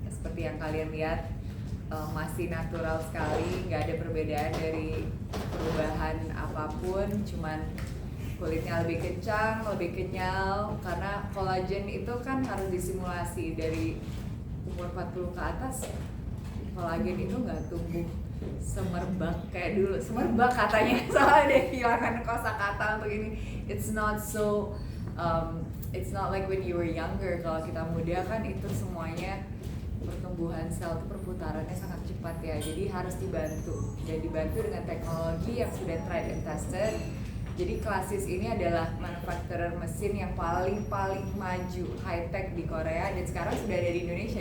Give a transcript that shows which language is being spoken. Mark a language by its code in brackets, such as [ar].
[id] Seperti yang kalian lihat, masih natural sekali, nggak ada perbedaan dari perubahan apapun, cuman kulitnya lebih kencang, lebih kenyal, karena kolagen itu kan harus disimulasi dari umur 40 ke atas. Kolagen itu nggak tumbuh semerbak kayak dulu, semerbak katanya, soalnya dia kehilangan kosakata untuk ini. [en] It's not so, it's not like when you were younger. [id] Kalau kita muda kan itu semuanya pertumbuhan sel itu perputarannya sangat cepat ya, jadi harus dibantu, dan dibantu dengan teknologi yang sudah tried and tested. Jadi Klasis ini adalah manufacturer mesin yang paling maju, high tech di Korea, dan sekarang sudah ada di Indonesia.